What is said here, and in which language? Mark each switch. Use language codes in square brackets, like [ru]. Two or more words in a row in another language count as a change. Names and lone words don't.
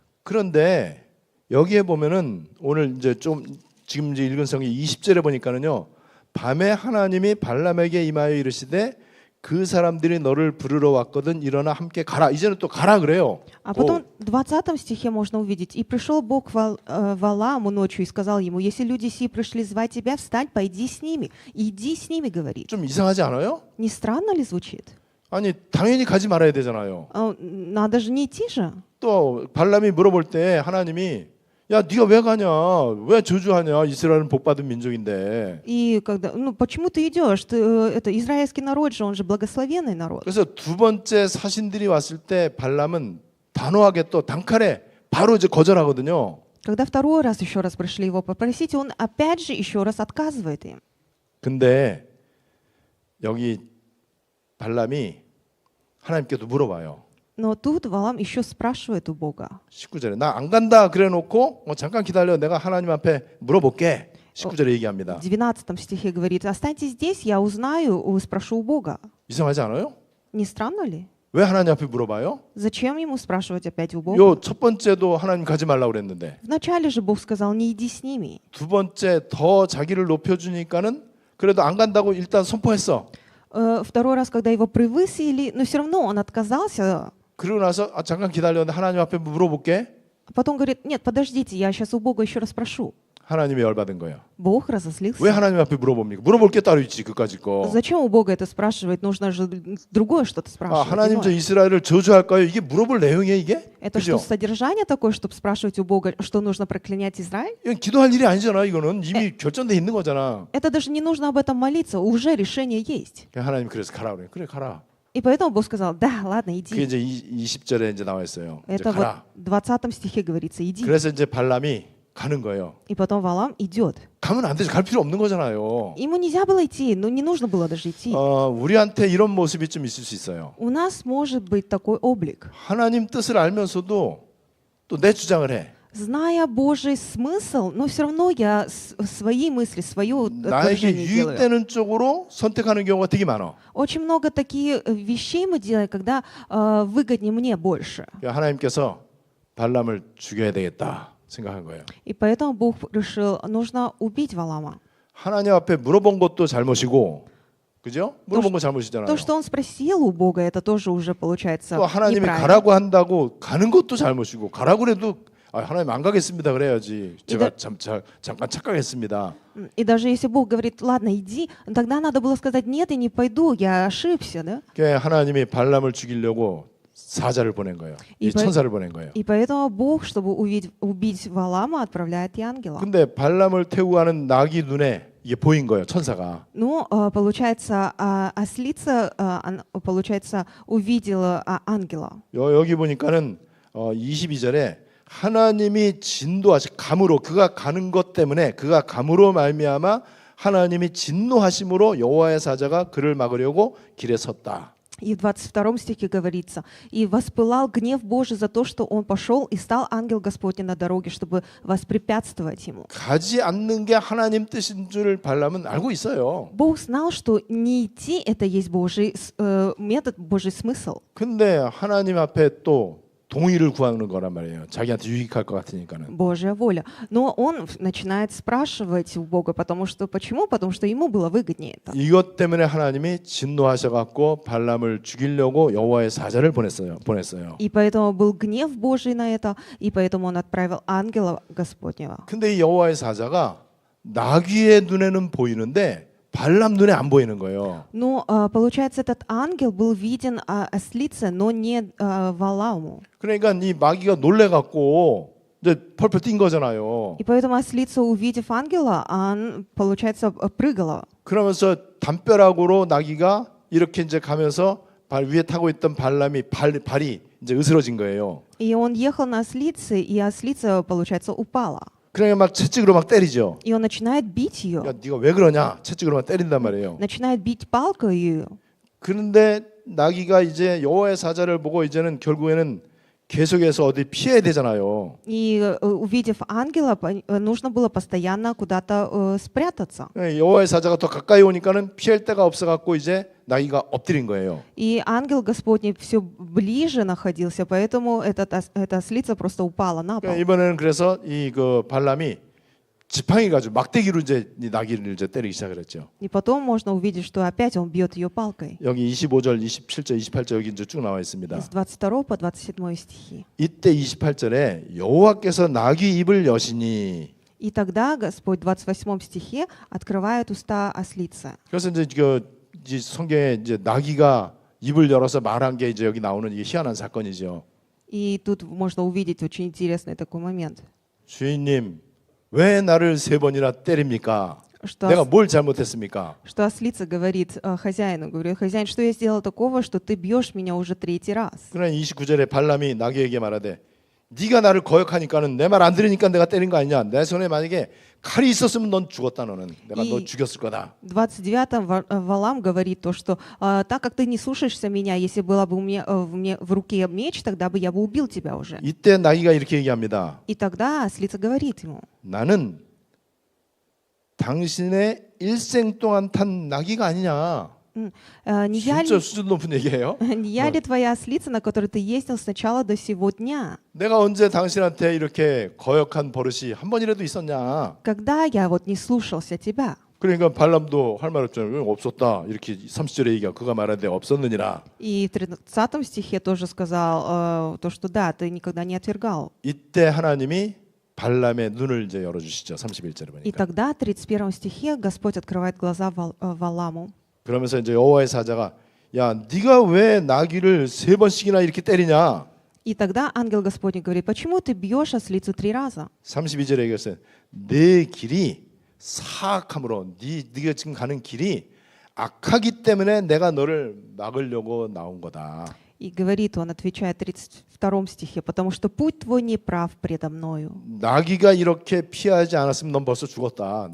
[ko] 그런데 여기에 보면은 오늘 이제 좀 지금 이제 읽은 성경 20절에 보니까는요. 밤에 하나님이 발람에게 임하여 이르시되 그 사람들이 너를 부르러 왔거든 일어나 함께 가라. 이제는 또 가라 그래요. [ru] А потом в 20 стихе можно увидеть, и пришел Бог Валааму ночью и сказал ему, если люди сии пришли звать тебя, встань, пойди с ними, иди с ними, говорит. [ko] 좀 이상하지 않아요? [ru] Не странно ли звучит? [ko] 아니 당연히 가지 말아야 되잖아요. [ru] Надо же не идти же. [ko] 또 발람이 물어볼 때 하나님이 야 네가 왜 가냐? 왜 저주하냐? 이스라엘은 복받은 민족인데. [ru] И когда, почему ты идешь? Это израильский народ же, он же благословенный народ. [ko] 그래서 두 번째 사신들이 왔을 때 발람은 단호하게 또 단칼에 바로 이제 거절하거든요. [ru] Когда второй раз еще раз пришли его попросить, он опять же еще раз отказывает им. [ko] 근데 여기 발람이 하나님께도 물어봐요. [ru] Но тут Валаам еще спрашивает у Бога. [ko] 19절에 나 안 간다 그래놓고 잠깐 기다려 내가 하나님 앞에 물어볼게. 19절에 얘기합니다. [ru] В 19 стихе говорит, останьтесь здесь, я узнаю, спрошу у Бога. [ko] 이상하지 않아요? [ru] Не странно ли? [ko] 왜 하나님 앞에 물어봐요? [ru] Зачем ему спрашивать опять у Бога? [ko] 요 첫 번째도 하나님 가지 말라고 그랬는데 [ru] Вначале же Бог сказал, не иди с ними. [ko] 두 번째 더 자기를 높여주니까는 그래도 안 간다고 일단 선포했어. [ru] Второй раз, когда его превысили, но все равно он отказался. [ko] 그러고 나서 잠깐 기다려 하나님 앞에 물어볼게. [ru] Потом говорит, нет, подождите, я сейчас у Бога еще раз спрошу. [ko] 하나님이 열받은 거예요. [ru] Бог разозлился. [ko] 왜 하나님 앞에 물어봅니까? 물어볼 게 따로 있지 그까짓 거. [ru] Зачем у Бога это спрашивать? Нужно же другое что-то спрашивать. [ko] 하나님 저 [ru] иное. [ko] 이스라엘을 저주할까요? 이게 물어볼 내용이에요 이게? [ru] Это [ko] 그죠? [ru] что, содержание такое, чтобы спрашивать у Бога, что нужно проклинять Израиль? [ko] 이건 기도할 일이 아니잖아. 이거는 이미 결정돼 있는 거잖아. [ru] Это даже не нужно об этом молиться, уже решение есть. [ko] 하나님 그래서 가라 그래. 그래 가라. [ru] И поэтому Бог сказал, да, ладно, [ko] 그게 [ru] иди. [ko] 이제 20절에 이제 나와 있어요. 이제 [ru] Это вот [ko] 가라. [ru] в 20 стихе говорится, иди. [ko] 그래서 이제 발람이 가는 거예요. [ru] И потом Валам идет. [ko] 가면 안 되죠. 갈 필요 없는 거잖아요. [ru] Ему нельзя было идти, ну не нужно было даже идти. [ko] 우리한테 이런 모습이 좀 있을 수 있어요. [ru] У нас может быть такой облик. [ko] 하나님 뜻을 알면서도 또 내 주장을 해. [ru] Зная Божий смысл, но все равно я свои мысли, свое [ko] 나에게 [ru] движение делаю. [ko] 유익되는 쪽으로 선택하는 경우가 되게 많아. [ru] Очень много таких вещей мы делаем, когда выгоднее мне больше. [ko] 그러니까 하나님께서 발람을 죽여야 되겠다 생각한 거예요. [ru] И поэтому Бог решил, нужно убить Валама. [ko] 하나님 앞에 물어본 것도 잘못이고, 그죠? 물어본 거 잘못이잖아요. [ru] То, что он спросил у Бога, это тоже уже получается [ko] 또 하나님이 [ru] неправильно. [ko] 가라고 한다고 가는 것도 잘못이고, 가라고 그래도 하나님 안 가겠습니다 그래야지. 제가 잠깐 착각했습니다. [ru] И даже если Бог говорит, ладно, иди, тогда надо было сказать, нет, я не пойду, я ошибся, да? [ko] 그러니까 하나님이 발람을 죽이려고 사자를 보낸 거예요. 이 천사를 보낸 거예요. [ru] И поэтому Бог, чтобы убить Валама, отправляет и ангела. [ko] 근데 발람을 태우고 가는 낙이 눈에 이게 보인 거예요, 천사가. [ru] Ну, получается, ослица, получается, увидела ангела. [ko] 여기 보니까는 22절에 하나님이 진도하시 감으로 그가 가는 것 때문에 그가 감으로 말미암아 하나님이 진노하심으로 여호와의 사자가 그를 막으려고 길에 섰다. [ru] И в 22 стихе говорится, «И воспылал гнев Божий за то, что он пошел, и стал ангел Господень на дороге, чтобы воспрепятствовать ему». [ko] 가지 않는 게 하나님 뜻인 줄 발람은 알고 있어요. [ru] Бог знал, что не идти — это есть Божий метод, Божий смысл. [ko] 근데 하나님 앞에 또 동의를 구하는 거란 말이에요. 자기한테 유익할 것 같으니까는. [ru] Божья воля. Но он начинает спрашивать у Бога, потому что почему? Потому что ему было выгоднее это. [ko] 이것 때문에 하나님이 진노하셔갖고 발람을 죽이려고 여호와의 사자를 보냈어요. [ru] И поэтому был гнев Божий на это, и поэтому он отправил ангела Господнего. [ko] 근데 이 여호와의 사자가 나귀의 눈에는 보이는데 발람 눈에 안 보이는 거예요. [ru] Но получается, этот ангел был виден ослице, но не Валааму. [ko] 그러니까 이 마귀가 놀래갖고 이제 펄펄 뛴 거잖아요. [ru] И поэтому ослица, увидев ангела, она, получается, прыгала. [ko] 그러면서 담벼락으로 나귀가 이렇게 이제 가면서 발 위에 타고 있던 발람이 발이 이제 으스러진 거예요. [ru] И он ехал на ослице, и ослица, получается, упала. [ko] 그러니까 막 채찍으로 막 때리죠. [ru] И он начинает бить ее. [ko] 야, 네가 왜 그러냐? 채찍으로 막 때린단 말이에요. [ru] Начинает бить палкой ее. [ko] 그런데 나귀가 이제 여호와의 사자를 보고 이제는 결국에는 계속해서 어디 피해야 되잖아요. [ru] И увидев ангела, нужно было постоянно куда-то спрятаться. [ko] 여호와의 사자가 더 가까이 오니까는 피할 데가 없어갖고 이제 나귀가 엎드린 거예요. [ru] И ангел Господний все ближе находился, поэтому эта ослица просто упала на пол. [ko] 이번에는 그래서 이 그 발람이 지팡이 가지고 막대기로 이제 이 나귀를 이제 때리기 시작했죠. [ru] И потом можно увидеть, что опять он бьет ее палкой. [ko] 여기 25절, 27절, 28절 여기 이제 쭉 나와 있습니다. [ru] С 22 по 27 стихи. [ko] 이때 28절에 여호와께서 나귀 입을 여시니. [ru] И тогда Господь в 28 стихе открывает уста ослицы. [ko] 그래서 이제 이 성경에 이제 나귀가 입을 열어서 말한 게 이제 여기 나오는 이게 희한한 사건이죠. [ru] И тут можно увидеть очень интересный такой момент. [ko] 주인님, 왜 나를 3번이나 때립니까? 내가 뭘 잘못했습니까? [ru] Что ослица говорит хозяину, говорит, хозяин, что я сделал такого, что ты бьешь меня уже 3-й раз? [ko] 그러나 29절에 발람이 나귀에게 말하되 네가 나를 거역하니까는 내 말 안 들으니까 내가 때린 거 아니냐? 내 손에 만약에 칼이 있었으면 넌 죽었다 너는. 내가 너 죽였을 거다. [ru] В 29-м Валам говорит то, что так как ты не слушаешься меня, если была бы у меня в руке меч, тогда бы я бы убил тебя уже. [ko] 이때 나귀가 이렇게 얘기합니다. [ru] И тогда ослица говорит ему, [ko] 나는 당신의 일생 동안 탄 나귀가 아니냐? [ru] не я [ko] 진짜 수준 높은 얘기예요. [ru] ли твоя ослица, на которой ты ездил с начала до сего дня? [ko] 내가 언제 당신한테 이렇게 거역한 버릇이 한 번이라도 있었냐? [ru] Когда я вот не слушался тебя? [ko] 그러니까 발람도 할 말 없잖아요. 없었다. 이렇게 30절에 얘기가 그가 말하되 없었느니라. [ru] И в 30 стихе тоже сказал то, что да, ты никогда не отвергал. [ko] 이때 하나님이 발람의 눈을 이제 열어 주시죠. 31절에 [ru] И [ko] 보니까. [ru] тогда в 31 стихе Господь открывает глаза Валаму. [ko] 그러면서 이제 여호와의 사자가 야, 네가 왜 나귀를 3번씩이나 이렇게 때리냐? [ru] И тогда ангел Господень говорит, почему ты бьешь ослицу 3 раза? [ko] 32절에 얘기했어요. 내 길이 사악함으로 네가 지금 가는 길이 악하기 때문에 내가 너를 막으려고 나온 거다. [ru] И говорит он, отвечая в 32 стихе, «Потому что путь твой неправ предо мною». [ko] 나귀가 이렇게 피하지 않았으면 넌 벌써 죽었다.